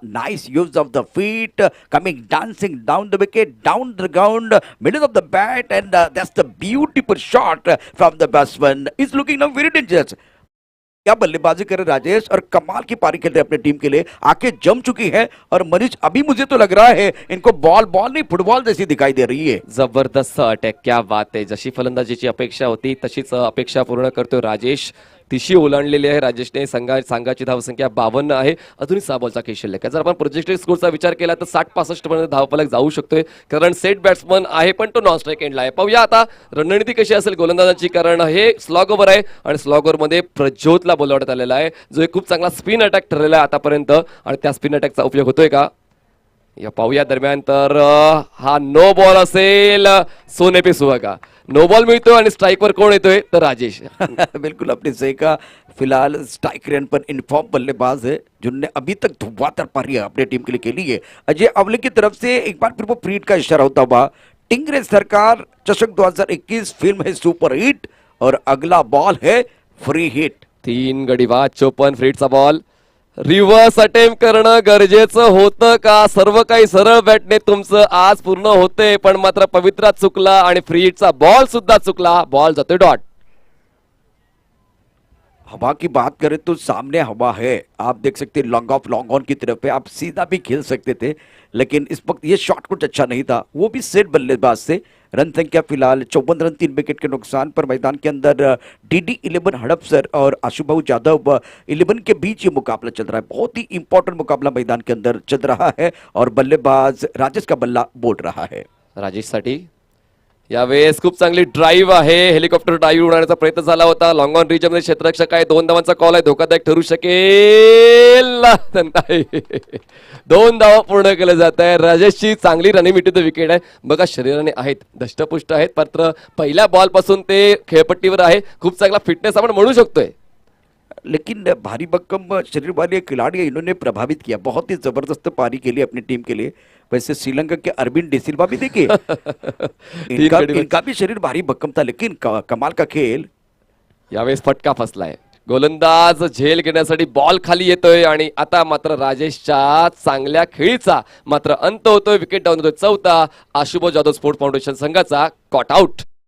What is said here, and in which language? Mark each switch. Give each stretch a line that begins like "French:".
English: Nice use of the feet, coming dancing down the wicket, down the ground, middle of the bat, and that's the beautiful shot from the batsman. Is looking now very dangerous.
Hindi: क्या बल्लेबाजी करे राजेश, और कमाल की पारी खेल रहे अपने टीम के लिए। आंखें जम चुकी है और मनीष अभी मुझे तो लग रहा है इनको बॉल बॉल नहीं फुटबॉल जैसी दिखाई दे रही है।
Marathi: जबरदस्त अटॅक, क्या बात आहे. जशी फलंदाजीची अपेक्षा होती तशीच अपेक्षा पूर्ण करतोय राजेश. तिशी ओलांडलेली आहे राजेशने. संघाची धावसंख्या 52 आहे. अजूनही 6 बॉलचा खेळ शिल्लक आहे. जर आपण प्रोजेक्टेड स्कोरचा विचार केला तर 60-65 पर्यंत धावफलक जाऊ शकतोय, कारण सेट बॅट्समन आहे पण तो नॉन स्ट्राईक एंडला आहे. पाहूया आता रणनीती कशी असेल गोलंदाजांची, कारण हे स्लॉग ओव्हर आहे आणि स्लॉग ओव्हर मध्ये प्रज्योतला बोलावण्यात आलेला आहे, जो एक खूप चांगला स्पिन अटॅक ठरलेला आहे आतापर्यंत. आणि त्या स्पिन अटॅकचा उपयोग होतोय का या पाहूया दरम्यान. तर हा नो बॉल असेल. सोने पे सुहागा, नो बॉल मिळतोय आणि स्ट्राईकवर कोण येतोय तर राजेश.
Hindi: बिल्कुल आपने सही कहा। फिलहाल स्ट्राइक रेट पर इन्फॉर्म बल्लेबाज है जिन्होंने अभी तक धुआंधार पारी अपने टीम के लिए खेली है। अजय अवले की तरफ से एक बार फिर वो फ्रीड का इशारा होता हुआ। टिंगरे सरकार चषक 2021 फिल्म है सुपर हिट और अगला बॉल है फ्री हिट।
Marathi: 3 गडी बाद, 54 फीटचा बॉल. रिव्हर्स अटेम्प्ट करणं गरजेचं होतं का? सर्व काही सरळ बॅटने तुमचं आज पूर्ण होतंय, पण मात्र पवित्रा चुकला आणि फ्री हिटचा बॉल सुद्धा चुकला. बॉल जातोय डॉट.
Hindi: हवा की बात करें तो सामने हवा है, आप देख सकते हैं लॉन्ग ऑफ लॉन्ग ऑन की तरफ है। आप सीधा भी खेल सकते थे, लेकिन इस वक्त ये शॉट कुछ अच्छा नहीं था, वो भी सेट बल्लेबाज से। रन संख्या फिलहाल 54 रन, 3 विकेट के नुकसान पर। मैदान के अंदर डीडी 11 हड़पसर और आशुभाऊ यादव 11 के बीच ये मुकाबला चल रहा है। बहुत ही इंपॉर्टेंट मुकाबला मैदान के अंदर चल रहा है और बल्लेबाज राजेश का बल्ला बोल रहा है।
Marathi: राजेशसाठी यावेळेस खूप चांगली ड्राईव्ह आहे. हेलिकॉप्टर ड्राईव्ह उडवण्याचा प्रयत्न झाला होता. लॉंग ऑन रिजनमध्ये क्षेत्ररक्षक आहे. 2 धावांचा कॉल आहे, धोकादायक ठरू शकेल नाही. 2 धावा पूर्ण केले जात आहे. राजेशची चांगली रनिंग मिटू विकेट आहे. बघा शरीराने आहेत, दष्टपुष्ट आहेत, मात्र पहिल्या बॉल पासून ते खेळपट्टीवर आहे. खूप चांगला फिटनेस आपण म्हणू शकतोय.
Hindi: लेकिन भारी भक्कम शरीर वाले खिलाड़ी इन्होंने प्रभावित किया। बहुत ही जबरदस्त पारी के लिए अपनी टीम के लिए। वैसे श्रीलंका के अरविंद डिसिल्वा भी देखिए इनका भी शरीर भारी भक्कम था, लेकिन कमाल का खेल।
Marathi: यावेळेस फटका फसलाय. गोलंदाज झेल घेण्यासाठी बॉल खाली येतोय आणि आता मात्र राजेशच्या चांगल्या खेळीचा मात्र अंत होतोय. विकेट डाऊन होतोय 4था. आशुभाऊ जाधव स्पोर्ट्स फाउंडेशन संघाचा कॉट आउट.